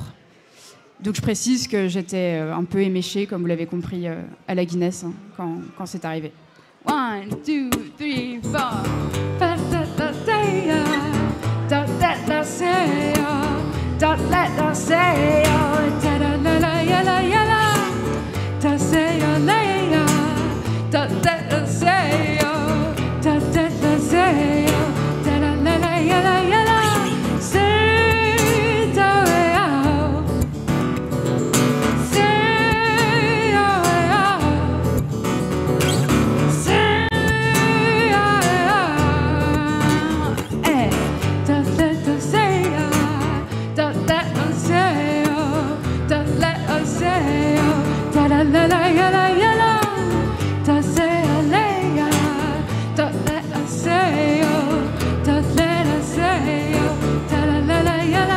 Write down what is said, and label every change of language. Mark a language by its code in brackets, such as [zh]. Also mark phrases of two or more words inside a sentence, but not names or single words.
[fr] Donc je précise que j'étais un peu éméchée, comme vous l'avez compris, à la Guinness quand c'est arrivé. [en] 1, 2, 3, 4. Don't let us say oh, da da la la ya la ya la. Don't say oh, la ya. Don't let us say oh, don't let us say oh, da la la la ya la ya la. Say oh, oh. Say oh, oh. Say oh, oh. Hey, don't let us say oh. Don't let us say oh, don't let us say oh, da la la la ya la ya la. Don't say oh, la ya. Don't let us say oh, don't let us say oh, da la la la ya la.